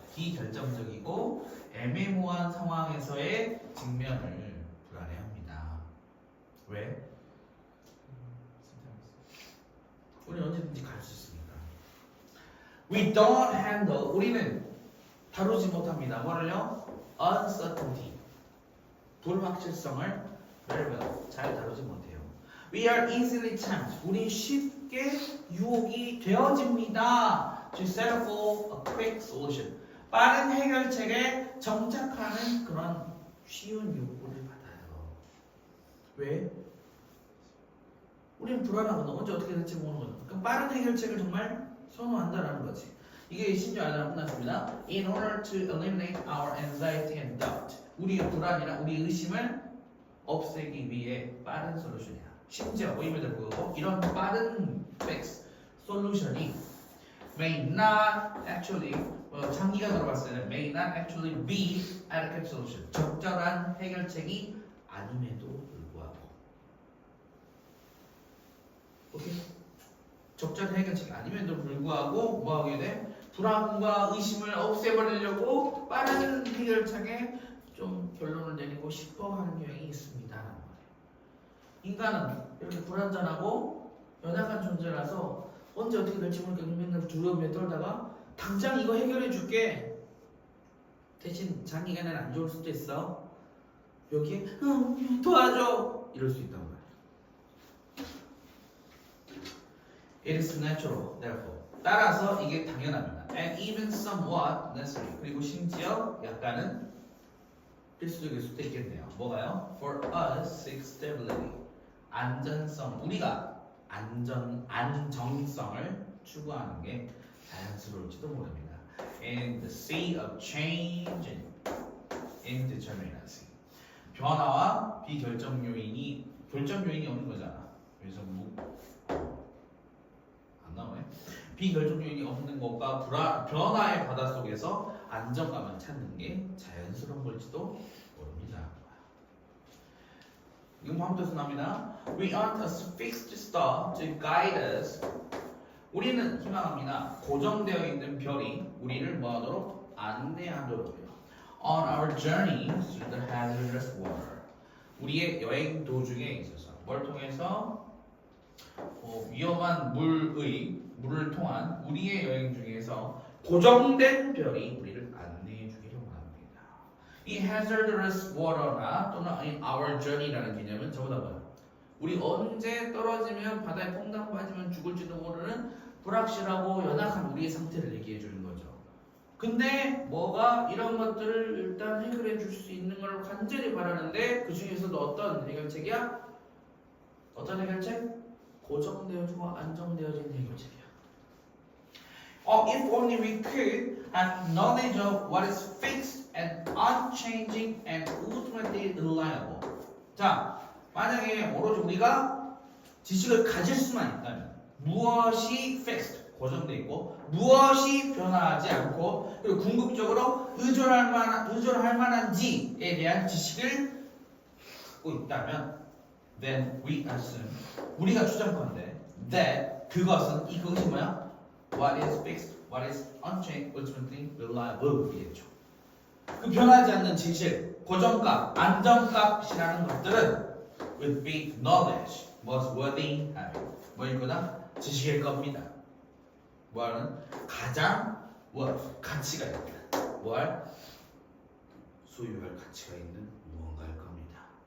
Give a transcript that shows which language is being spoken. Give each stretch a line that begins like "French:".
Korean: 비결정적이고 애매모호한 상황에서의 직면을 불안해합니다. 왜? 우리는 언제든지 갈 수 있으니까.
English: We don't handle.
Korean: 우리는 다루지 못합니다. 뭐를요? Uncertainty. 불확실성을
English: very well.
Korean: 잘 다루지 못해요.
English: We are easily tempted.
Korean: 우리 쉽게 유혹이 되어집니다.
English: To settle for a quick solution.
Korean: 빠른 해결책에 정착하는 그런 쉬운 욕구를 받아요. 왜? 우리는 불안하거든. 언제 어떻게 될지 모르는 거죠. 그럼 빠른 해결책을 정말 선호한다라는 거지. 이게 심지어 알아서 끝났습니다.
English: In order to eliminate our anxiety and doubt.
Korean: 우리의 불안이나 우리의 의심을 없애기 위해 빠른 솔루션이야. 심지어 의미를 보고 이런 빠른 fix 솔루션이
English: may not actually
Korean: 장기간으로 봤을 때는
English: may not actually be adequate solution.
Korean: 적절한 해결책이 아님에도 불구하고. 오케이? 적절한 해결책이 아님에도 불구하고 뭐 하게 돼? 불안과 의심을 없애버리려고 빠른 해결책에 좀 결론을 내리고 싶어 하는 경향이 있습니다. 인간은 이렇게 불완전하고 연약한 존재라서 언제 어떻게 될지 모르니까 맨날 두려움에 떨다가 당장 이거 해결해 줄게. 대신 장기간은 안 좋을 수도 있어. 여기에 도와줘 이럴 수 있단 말이야.
English: It is natural, therefore.
Korean: 따라서 이게 당연합니다.
English: And even somewhat necessary.
Korean: 그리고 심지어 약간은 필수적일 수도 있겠네요. 뭐가요?
English: For us, seek stability.
Korean: 안전성. 우리가 안정성을 추구하는 게 자연스러울지도 모릅니다.
English: In the sea of change and indeterminacy.
Korean: 변화와 비결정 요인이 결정 요인이 없는 거잖아. 그래서 안 나오네. 비결정 요인이 없는 것과 변화의 바다 속에서 안정감을 찾는 게 자연스러운 걸지도 모릅니다. 이건 다음 뜻은 나옵니다.
English: We aren't a fixed star to guide us.
Korean: 우리는 희망합니다. 고정되어 있는 별이 우리를 뭐하도록 안내하도록요.
English: On our journey through the hazardous water.
Korean: 우리의 여행 도중에 있어서 뭘 통해서 위험한 물을 통한 우리의 여행 중에서 고정된 별이 우리를 안내해 주기를 원합니다. 이 hazardous water나 또는 in our journey라는 개념은 저보다 뭐야? 우리 언제 떨어지면 바다에 퐁당 빠지면 죽을지도 모르는 불확실하고 연약한 우리의 상태를 얘기해 주는 거죠. 근데 뭐가 이런 것들을 일단 해결해 줄 수 있는 걸 간절히 바라는데 그 중에서도 어떤 해결책이야? 어떤 해결책? 고정되어지고 안정되어진 해결책이야.
English: If only we could have knowledge of what is fixed and unchanging and ultimately reliable.
Korean: 자, 만약에 오로지 우리가 지식을 가질 수만 있다면 무엇이 fixed, 고정되어 있고 무엇이 변화하지 않고 그리고 궁극적으로 의존할 만한지에 대한 지식을 갖고 있다면
English: then we assume
Korean: 우리가 추정컨대 that 그것이 뭐야?
English: What is fixed, what is unchanged, ultimately reliable
Korean: 이겠죠. 그 변하지 않는 진실, 고정값, 안정값이라는 것들은
English: would be knowledge, most worthy having.
Korean: 뭐일 거다? 지식일 겁니다. 뭐하는? 가장 가치가 있는 소유할 가치가 있는 무언가일 겁니다.